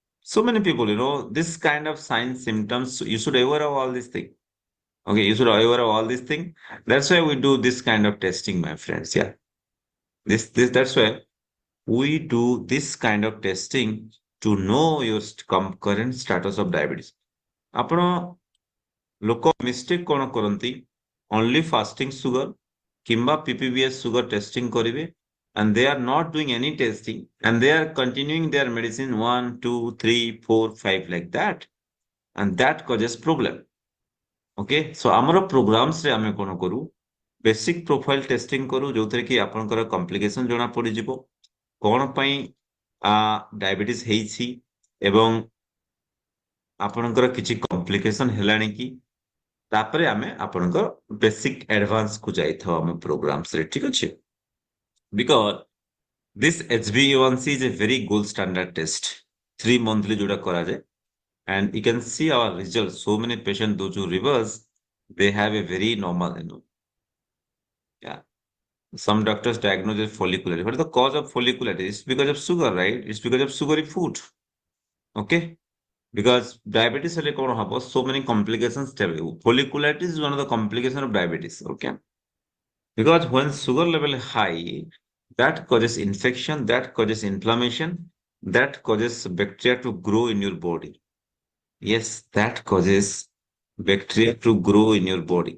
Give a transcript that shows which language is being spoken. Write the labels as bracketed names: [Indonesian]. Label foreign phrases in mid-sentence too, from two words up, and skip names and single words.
[English] So many people, this kind of signs, symptoms, you should aware of all these things. Okay, you should aware of all these things. That's why we do this kind of testing, my friends. Yeah. That's why we do this kind of testing to know your current status of diabetes. [Odia] ଆପଣ ଲୋକ ମିଷ୍ଟେକ୍ କଣ କରନ୍ତି [English] only fasting sugar କିମ୍ବା PPBS sugar testing କରିବେ and they are not doing any testing and they are continuing their medicine 1, 2, 3, 4, 5 like that and that causes problem. Okay, so [Odia] ଆମର programs ରେ ଆମେ କଣ କରୁ [English] basic profile testing [Odia] କରୁ ଯୋଉଥିରେ କି ଆପଣଙ୍କର କମ୍ପ୍ଲିକେସନ ଜଣା ପଡିଯିବ କଣ ପାଇଁ ଡାଇବେଟିସ୍ ହେଇଛି ଏବଂ ଆପଣଙ୍କର କିଛି କମ୍ପ୍ଲିକେସନ ହେଲାଣି କି ତାପରେ ଆମେ ଆପଣଙ୍କର [English] basic advance [Odia] କୁ ଯାଇଥାଉ ଆମ ପ୍ରୋଗ୍ରାମସ୍ ରେ ଠିକ ଅଛି [English] because this HbA1c is a very gold standard test 3 monthly [Odia] ଯୋଉଟା କରାଯାଏ [English] and you can see our results so many patients those who reverse they have a very normal yeah. Some doctors diagnose as follicular. What is the cause of follicularity? It's because of sugar, right? It's because of sugary food. Okay? Because diabetes [Odia] ହେଲେ କଣ ହବ [English] so many complications folliculitis is one of the complications of diabetes. Okay? Because when sugar level is high, that causes infection, that causes inflammation, that causes bacteria to grow in your body. Yes, that causes bacteria to grow in your body.